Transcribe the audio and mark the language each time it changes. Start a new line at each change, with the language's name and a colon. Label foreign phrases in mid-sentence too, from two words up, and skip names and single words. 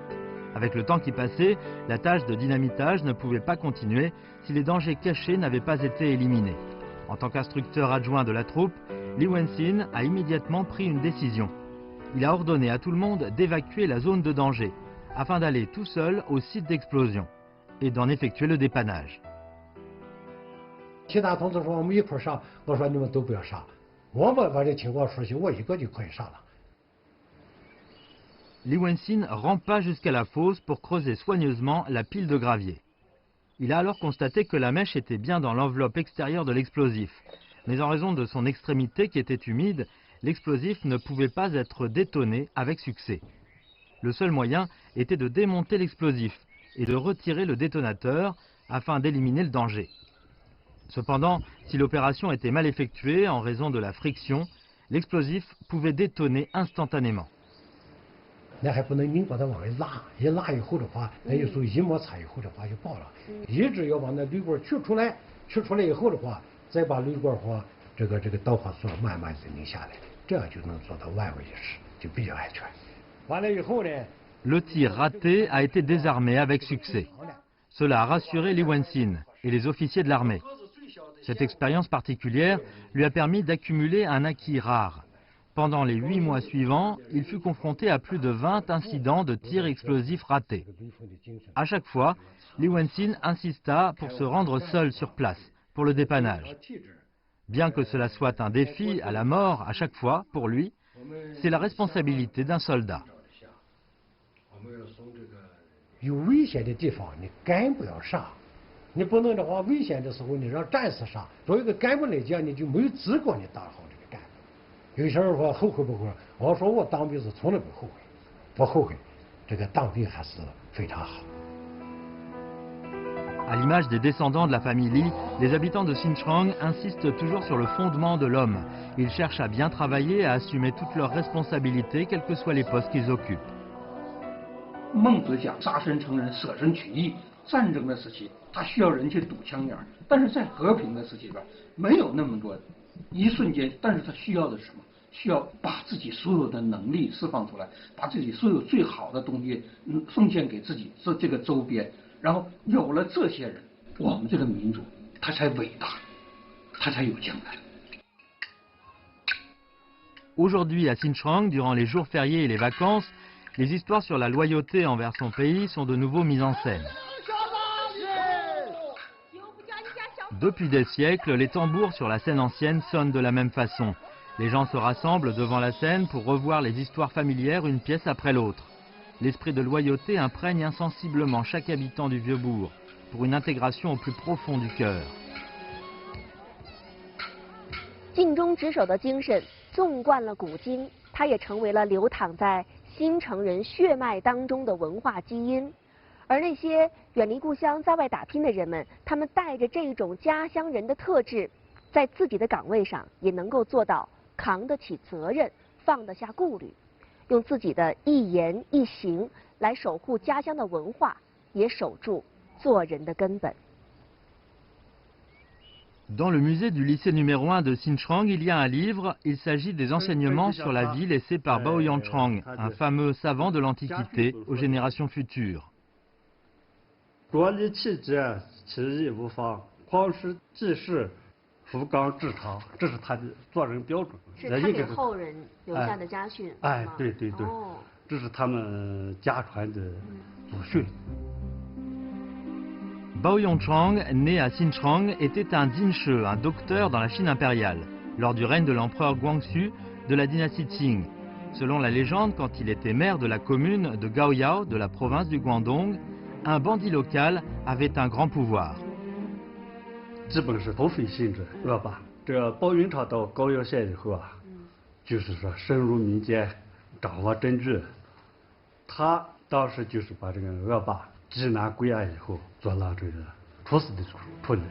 French: Avec le temps qui passait, la tâche de dynamitage ne pouvait pas continuer si les dangers cachés n'avaient pas été éliminés. En tant qu'instructeur adjoint de la troupe, Li Wenxin a immédiatement pris une décision. Il a ordonné à tout le monde d'évacuer la zone de danger, afin d'aller tout seul au site d'explosion et d'en effectuer le dépannage.
Chinese: 其他同志说我们一块上，我说你们都不要上，我们把这情况说清，我一个就可以上了。
French: Li Wenxin rampa jusqu'à la fosse pour creuser soigneusement la pile de gravier. Il a alors constaté que la mèche était bien dans l'enveloppe extérieure de l'explosif. Mais en raison de son extrémité qui était humide, l'explosif ne pouvait pas être détonné avec succès. Le seul moyen était de démonter l'explosif et de retirer le détonateur afin d'éliminer le danger. Cependant, si l'opération était mal effectuée en raison de la friction, l'explosif pouvait détonner instantanément.
Chinese: 那还不能硬把它往外拉，一拉以后的话，那有时候一摩擦以后的话就爆了。一直要把那铝管取出来，取出来以后的话，再把铝管和这个导火索慢慢的拧下来，这样就能做到万无一失，就比较安全。完了以后呢
French: Le tir raté a été désarmé avec succès. Cela a rassuré Li Wenxin et les officiers de l'armée. Cette expérience particulière lui a permis d'accumuler un acquis rare. Pendant les 8 mois suivants, il fut confronté à plus de 20 incidents de tirs explosifs ratés. À chaque fois, Li Wenxin insista pour se rendre seul sur place, pour le dépannage. Bien que cela soit un défi à la mort à chaque fois, pour lui, c'est la responsabilité d'un soldat.
Chinese: 有危险的地方，你干部要上，你不能的话，危险的时候你让战士上。作为一个干部来讲，你就没有资格你当好这个干部。有些人说后悔不后悔？我说我当兵是从来不后悔，不后悔。这个当兵还是非常好。
French: À l'image des descendants de la famille Li, les habitants de Xinjiang insistent toujours sur le fondement de l'homme. Ils cherchent à bien travailler, à assumer toutes leurs responsabilités, quels que soient les postes qu'ils occupent.
Chinese: 孟子讲杀身成仁，舍身取义。战争的时期，他需要人去堵枪眼，但是在和平的时期边，没有那么多一瞬间，但是他需要的是什么？需要把自己所有的能力释放出来，把自己所有最好的东西奉献给自己这个周边，然后有了这些人，我们这个民族他才伟大，他才有将来。
French: Aujourd'hui, à Xinjiang, durant les jours fériés et les vacances, les histoires sur la loyauté envers son pays sont de nouveau mises en scène. Depuis des siècles, les tambours sur la scène ancienne sonnent de la même façon. Les gens se rassemblent devant la scène pour revoir les histoires familières une pièce après l'autre. L'esprit de loyauté imprègne insensiblement chaque habitant du Vieux-Bourg, pour une intégration au plus profond du cœur.
Chinese: 尽忠职守的精神纵贯了古今，它也成为了流淌在新城人血脉当中的文化基因。而那些远离故乡在外打拼的人们，他们带着这种家乡人的特质，在自己的岗位上也能够做到扛得起责任，放得下顾虑，用自己的一言一行来守护家乡的文化，也守住做人的根本。
French: Dans le musée du lycée numéro 1 de Xinjiang, il y a un livre. Il s'agit des enseignements sur la vie laissés par Bao Yongchang, un fameux savant de l'Antiquité, aux générations futures.
Chinese: 国立气节，其义无方，匡时济世，福纲治堂，这是他的做人标准。是他给后人留下的家训。哎，对对对，这是他们家传的祖训。
French: Bao Yongchang, né à Xinjiang, était un Dinshi, un docteur dans la Chine impériale, lors du règne de l'empereur Guangxu de la dynastie Qing. Selon la légende, quand il était maire de la commune de Gaoyao, de la province du Guangdong, un bandit local avait un grand pouvoir.
Chinese: 基本是土匪性质，知道吧？这个包云长到高邮县以后啊，就是说深入民间，掌握真据。他当时就是把这个恶霸缉拿归案以后，做了这个处死的处理。